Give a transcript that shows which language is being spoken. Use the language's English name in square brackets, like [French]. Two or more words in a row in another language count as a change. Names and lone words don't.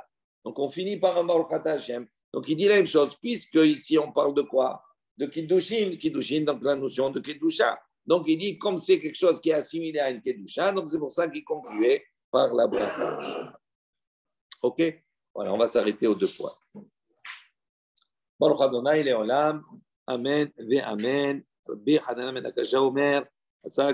[French] Donc on finit par un [Hebrew] ברוך אתה השם. [French] Donc il dit la même chose, puisque ici on parle de quoi? De Kiddushin, donc la notion de Kiddusha. Donc, il dit, comme c'est quelque chose qui est assimilé à une Kedusha, donc c'est pour ça qu'il concluait par la bracha. OK? Voilà, on va s'arrêter aux 2 points. [Hebrew] ברוך אדוני לעולם. אמן ואמן. רבי חנן בן עקשיא אומר.